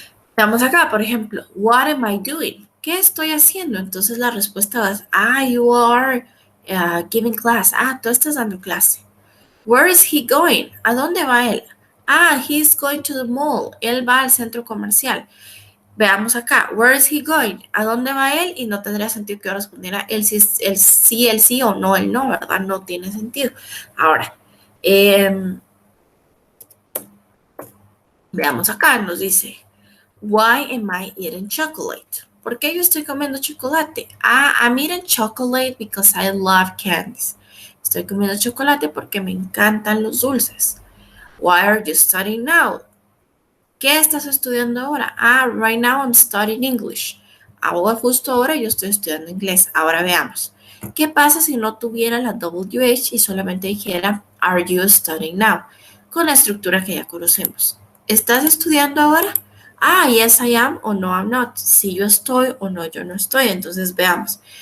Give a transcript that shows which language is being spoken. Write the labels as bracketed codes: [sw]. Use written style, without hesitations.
[es] Estamos acá, por ejemplo, [en] what am I doing? [es] ¿Qué estoy haciendo? Entonces la respuesta va a [en] you are giving class. [es] Tú estás dando clase. [en] Where is he going? [es] ¿A dónde va él? [en] He's going to the mall. [es] Él va al centro comercial. Veamos acá, [en] where is he going? [es] ¿A dónde va él? Y no tendría sentido que yo respondiera el sí o no, el no, ¿verdad? No tiene sentido. Ahora, veamos acá, nos dice, [en] why am I eating chocolate? [es] ¿Por qué yo estoy comiendo chocolate? [en] I'm eating chocolate because I love candies. [es] Estoy comiendo chocolate porque me encantan los dulces. [en] Why are you studying now? [es] ¿Qué estás estudiando ahora? [en] Right now I'm studying English. [es] Ahora, justo ahora yo estoy estudiando inglés. Ahora veamos. ¿Qué pasa si no tuviera la WH y solamente dijera [en] are you studying now? [es] Con la estructura que ya conocemos. ¿Estás estudiando ahora? [en] Yes I am [es] o [en] no I'm not. [es] Si yo estoy o no yo no estoy. Entonces veamos.